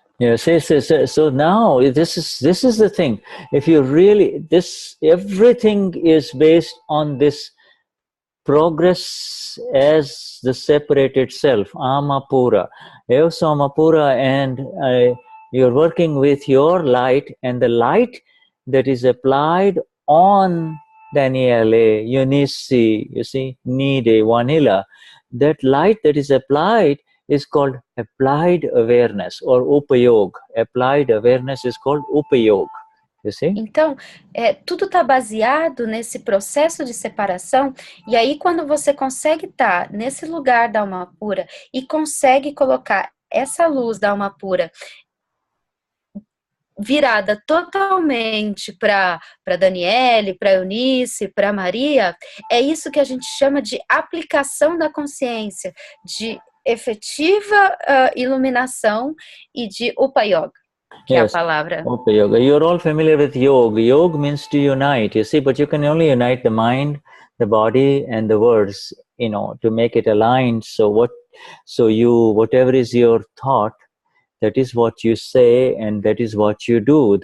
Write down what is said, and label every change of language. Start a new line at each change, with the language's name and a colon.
English: Yeah, so now this is the thing. If you really, everything is based on this progress as the separated self, Amapura. Eos Amapura, and you're working with your light, and the light that is applied on Danielle, Eunice, you see, Nide, Vanilla, that light that is applied is called applied awareness or upayog. Applied awareness is called upayog. You see?
Portuguese: Então, tudo está baseado nesse processo de separação, e aí quando você consegue estar nesse lugar da alma pura e consegue colocar essa luz da alma pura virada totalmente para Danielle, para Eunice, para Maria, é isso que a gente chama de aplicação da consciência, de efetiva iluminação e de Upa Yoga, que é a palavra. Upa Yoga.
English: You're all familiar with yoga. Yoga means to unite, you see, but you can only unite the mind, the body, and the words, to make it aligned. So whatever is your thought, that is what you say, and that is what you do.